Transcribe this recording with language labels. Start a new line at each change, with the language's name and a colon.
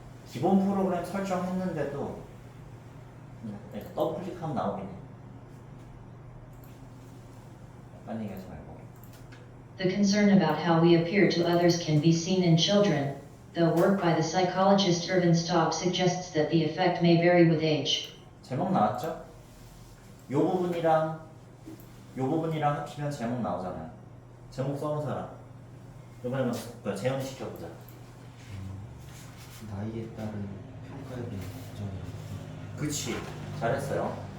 Korean: 기본 프로그램 설정했는데도 더블 클릭하면 나오겠네. 딴 얘기하지 말고.
English: The concern about how we appear to others can be seen in children, though work by the psychologist Irvin Staub suggests that the effect may vary with age.
Korean: 제목 나왔죠? 요 부분이랑 합치면 제목 나오잖아요. 제목 써온 사람. 이번에 재현 시켜보자. 나이에 따른 평가에 대한 걱정이라고. 그치, 잘했어요.